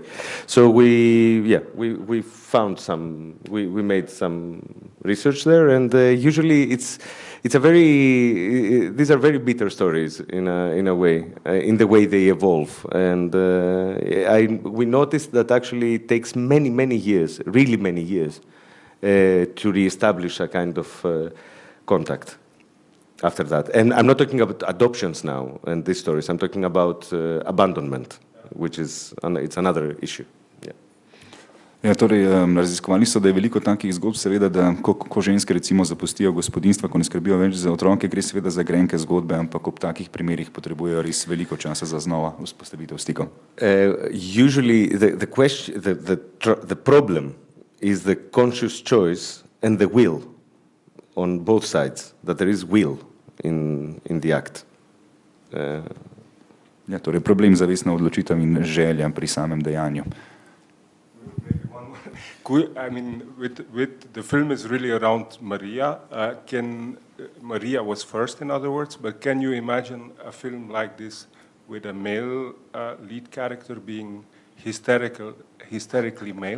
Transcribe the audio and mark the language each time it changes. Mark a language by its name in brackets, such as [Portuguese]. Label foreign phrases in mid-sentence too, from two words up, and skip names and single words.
[English] So we found we made some research there, and usually it's a these are very bitter stories in a way, in the way they evolve, and we noticed that actually it takes many years, really many years, to reestablish a kind of contact after that. And I'm not talking about adoptions now and these stories. I'm talking about abandonment, which is it's another issue. [Slovenian] Ja, torej, raziskovali so, da je veliko takih zgodb, seveda, da ko ženske recimo zapustijo gospodinjstva, ko ne skrbijo več za otroke, gre seveda za grenke zgodbe, ampak ob takih primerih potrebujejo res veliko časa za znova vzpostavitev stikov. [English] Usually the problem is the conscious choice and the will on both sides, that there is will in the act. [Slovenian] Ja, torej problem zavestna odločitev in želja pri samem dejanju. [English] With the film is really around Maria. Maria was first, in other words, but can you imagine a film like this with a male lead character being hysterically male?